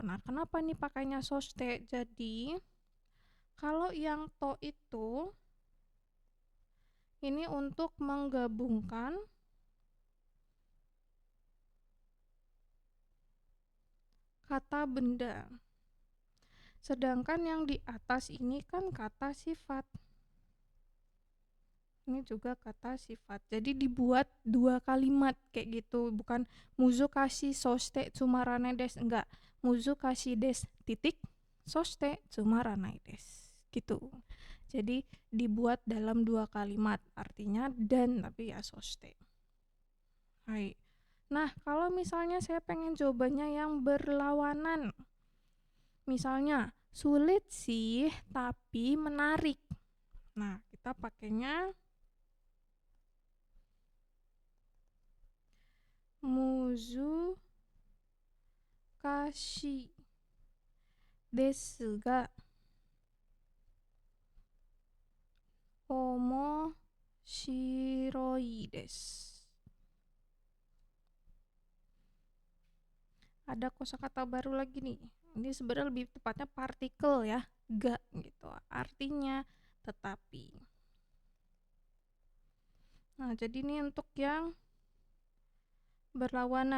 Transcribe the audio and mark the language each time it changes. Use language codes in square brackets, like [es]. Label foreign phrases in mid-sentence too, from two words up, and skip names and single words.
[id] Nah, kenapa nih pakainya soshite? Jadi kalau yang to itu ini untuk menggabungkan kata benda. Sedangkan yang di atas ini kan kata sifat. Ini juga kata sifat. Jadi dibuat dua kalimat kayak gitu, bukan [ja] 難しいそしてつまらないです, [id] enggak. [ja] 難しいです titik そしてつまらないです. [id] Gitu. Jadi dibuat dalam dua kalimat, artinya dan tapi ya soshite. Hai. Nah, kalau misalnya saya pengen jawabannya yang berlawanan. Misalnya, sulit sih tapi menarik. Nah, kita pakainya [ja] 難しいですが面白いです. [id] Ada kosakata baru lagi nih. Ini sebenarnya lebih tepatnya partikel ya, ga gitu. Artinya tetapi. Nah, jadi ini untuk yang berlawanan.